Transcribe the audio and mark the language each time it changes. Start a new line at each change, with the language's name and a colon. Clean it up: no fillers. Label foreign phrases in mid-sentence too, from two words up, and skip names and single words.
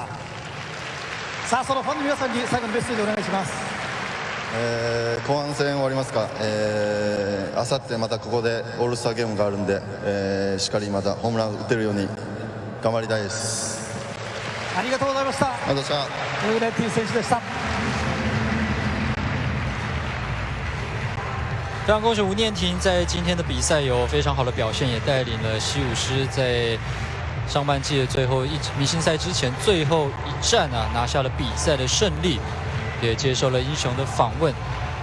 Japanese: さあ、そのファンの皆さんに最後のメッセージをお願いします。後半戦終わりますか。あさってまたここでオールスターゲームがあるんで、しっかりまたホームラン打てるように頑張りたいです。ありがとうございました。ありがとうございました。ウーレッティ選手でした。
Chinese: 非常恭喜吴念庭在今天的比赛有非常好的表现，也带领了西武狮在上半季的最后明星赛之前最后一战啊，拿下了比赛的胜利，也接受了英雄的访问。